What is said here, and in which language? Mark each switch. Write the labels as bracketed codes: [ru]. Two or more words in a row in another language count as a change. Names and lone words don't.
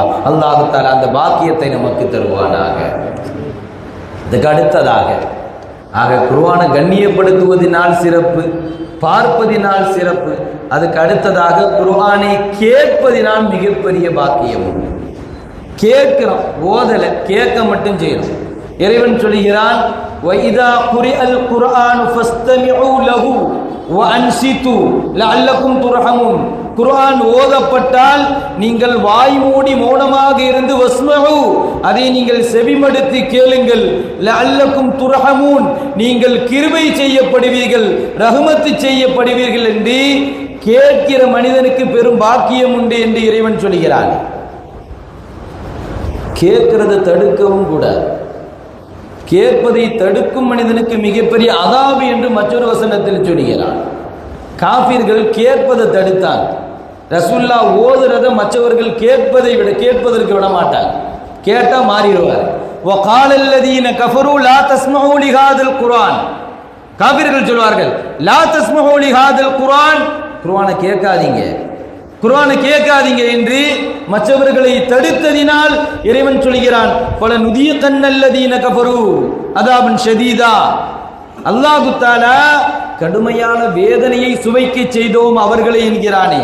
[ar] الله تعالى [ta] அந்த பாக்கியத்தை நமக்கு தருவானாக. இதுக்கு அடுத்ததாக ஆக குர்ஆனை கண்ணியப்படுத்துவதனால் சிறப்பு, பார்ப்பதினால் சிறப்பு. அதுக்கு அடுத்ததாக குர்ஆனை கேட்பதினால் மிகப்பெரிய பாக்கியம் உண்டு. கேட்கிறோம், ஓதல, கேட்க மட்டும் செய்யணும். இறைவன் சொல்கிறான், [ar] وَإِذَا قُرِئَ الْقُرْآنُ فَاسْتَمِعُوا لَهُ وَأَنْصِتُوا لَعَلَّكُمْ تُرْحَمُونَ. [ta] குர்ஆன் ஓதப்பட்டால் நீங்கள் வாய் மூடி மௌனமாக இருந்து வஸ்மஉ, அதை நீங்கள் செவிமடுத்து கேளுங்கள். [ar] لعلكم ترحمون, [ta] நீங்கள் கிருபை செய்யப்படுவீர்கள், ரஹ்மத்து செய்யப்படுவீர்கள் என்று கேட்கிற மனிதனுக்கு பெரும் பாக்கியம் உண்டு என்று இறைவன் சொல்கிறான். கேட்கிறது தடுக்கவும் கூடாது. கேட்பதை தடுக்கும் மனிதனுக்கு மிகப்பெரிய அதாபு என்று மற்றொரு வசனத்தில் சொல்கிறான். காஃபிர்கள் கேட்பதை தடுத்தாங்க. ரசூலுல்லாஹ் ஓதுறத மற்றவர்கள் கேட்பதற்கு விட மாட்டாங்க. கேட்டா மாறிடுவார். [ar] وَقَالَ الَّذِينَ كَفَرُوا لَا تَسْمَعُوا لِهَذَا الْقُرْآنِ, [ta] காஃபிர்கள் சொல்வார்கள், [ar] لا تسمعوا لهذا القرآن, [ta] குர்ஆனை கேட்காதீங்க, குர்ஆனை கேட்காதீங்க என்று மற்றவர்களை தடுத்ததினால் இறைவன் சொல்கிறான், [ar] فلنذيقن الذين كفروا عذابا شديدا, الله تعالى [ta] கடுமையான வேதனையை சுவைக்க செய்தோம் அவர்களை என்கிறானே.